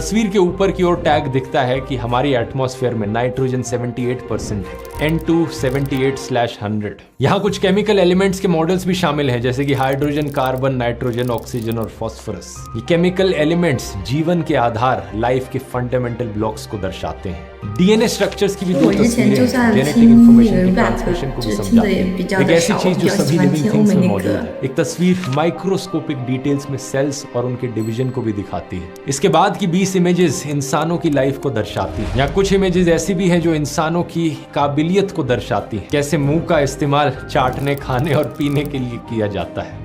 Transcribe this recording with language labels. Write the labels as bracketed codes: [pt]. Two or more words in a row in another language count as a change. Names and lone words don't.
[hi] तस्वीर के ऊपर की ओर टैग दिखता है कि हमारी एटमॉस्फेयर में नाइट्रोजन 78% है, N2 78/100। यहाँ कुछ [en] chemical elements [hi] के मॉडल्स भी शामिल हैं जैसे कि हाइड्रोजन, कार्बन, नाइट्रोजन, ऑक्सीजन और फास्फोरस। ये [en] chemical elements [hi] जीवन के आधार, लाइफ के [en] fundamental blocks [hi] को दर्शाते हैं। [en] DNA structures [hi] की भी दो [zh] 我之前 [hi] तस्वीरें [zh] 就 [hi] हैं, [zh] 算 [hi] जेनेटिक [zh] 听那 [hi] इंफॉर्मेशन [zh] 个 [hi] की [zh] rap， [hi] ट्रांसमिशन को भी [zh] 只听 [hi] समझाते [zh] 的也 [hi] हैं। [zh] 比较 [hi] एक [zh] 的 [hi] ऐसी [zh] 少， [hi] चीज [zh] 比 [hi] जो [zh] 较 [hi] सभी [zh] 喜欢 [hi] लिविंग [zh] 听欧 [hi] थिंग्स [zh] 美 [hi] में [zh] 那 [hi] मौजूद [zh] 个 [hi] है। एक तस्वीर [en] microscopic details [hi] में सेल्स और उनके डिवीजन को भी दिखाती है। इसके बाद की 20 इमेजेस इंसानों की लाइफ को दर्शाती हैं। या कुछ इमेजेस ऐसी भी हैं जो इंसानों की काबिलियत को दर्शाती हैं, कैसे मुंह का इस्तेमाल चाटने, खाने और पीने के लिए किया जाता है।